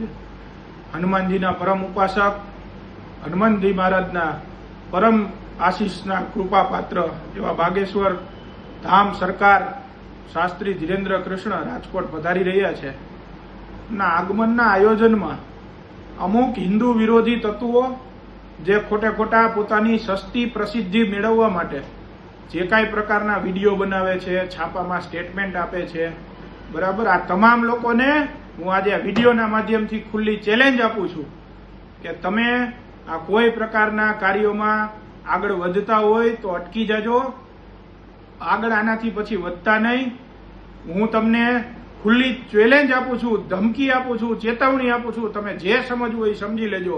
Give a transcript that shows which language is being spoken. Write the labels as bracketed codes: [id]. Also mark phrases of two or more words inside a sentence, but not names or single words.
[gu] હનુમાનજીના પરમ ઉપાસક હનુમાનજી મહારાજના પરમ આશીષના કૃપા પાત્ર એવા બાગેશ્વર ધામ સરકાર શાસ્ત્રી ધીરેન્દ્ર કૃષ્ણ રાજકોટ પધારી રહ્યા છે। આગમનના આયોજનમાં અમુક હિંદુ વિરોધી તત્વો જે ખોટે ખોટા પોતાની સસ્તી પ્રસિદ્ધિ મેળવવા માટે જે કાઈ પ્રકારના વિડિયો બનાવે છે, છાપામાં સ્ટેટમેન્ટ આપે છે, બરાબર। આ તમામ લોકોને હું આજ વિડિયોના માધ્યમથી ખુલ્લી ચેલેન્જ आपું છું કે તમે આ કોઈ પ્રકારના કાર્યોમાં આગળ વધતા હોય તો અટકી જાજો, આગળ આનાથી પછી વધતા નહીં। હું તમને ખુલ્લી ચેલેન્જ આપું છું, ધમકી આપું છું, ચેતવણી આપું છું। તમે જે સમજવું હોય સમજી લેજો।